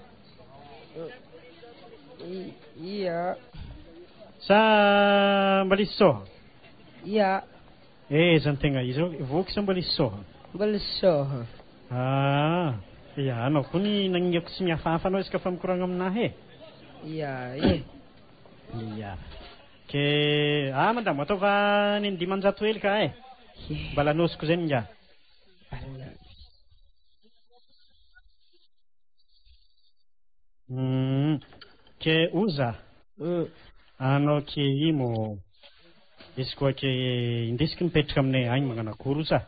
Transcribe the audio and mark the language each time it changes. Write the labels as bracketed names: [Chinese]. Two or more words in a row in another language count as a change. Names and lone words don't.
[Malagasy] Ia. Sa mbola isy soha? Ia. Zany tegna izy voky sa mbola isy soha? Mbola isy soha. Ya, anao koa ny nagniniako tsy mihafahafa anao izy ka fa mikoragna aminahy e. Ya. Ya. Ke madamo ataova ny 500 hely ka e. Mba lanosiko zay nga. Ke uza. Anao ke imo izy koa ke indesiky mipetraka aminay agny magnano akory sa?